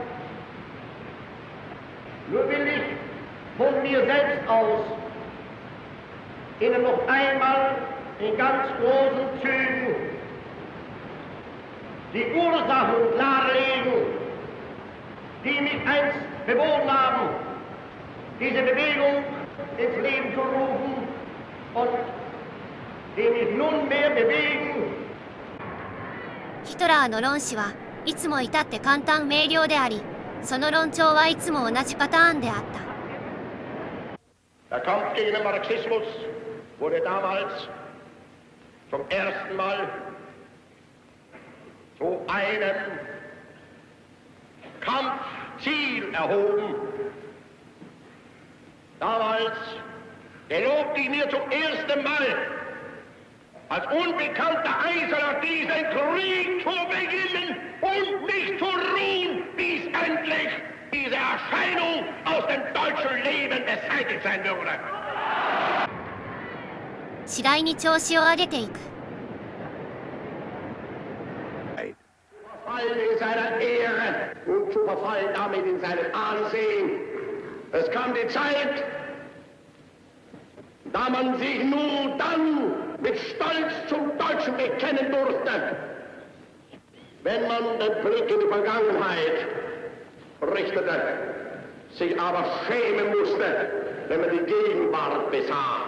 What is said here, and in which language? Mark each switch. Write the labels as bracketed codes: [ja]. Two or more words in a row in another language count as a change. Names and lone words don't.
[de] Nur will ich von mir selbst aus Ihnen noch einmal in ganz großen Zügen die Ursachen klarlegen, die mich einst bewogen haben, diese Bewegung ins Leben zu rufen und die mich nunmehr bewegen. [ja] ヒトラーの論旨はいつも至って簡単明瞭であり、その論調はいつも同じパターンであった。 [de] Der Kampf gegen den Marxismus wurde damals zum ersten Mal zu einem Kampfziel erhoben. Damals gelobte ich mir zum ersten Mal als unbekannter Einzelner diesen Krieg zu beginnen und nicht zu ruhen, bis endlich diese Erscheinung aus dem deutschen Leben beseitigt sein würde. [ja] 次第に調子を上げていく。 [de] Verfallen in seiner Ehre und zu verfallen damit in seinem Ansehen. Es kam die Zeit, da man sich nur dann mit Stolz zum Deutschen bekennen durfte, wenn man den Blick in die Vergangenheit richtete, sich aber schämen musste, wenn man die Gegenwart besah.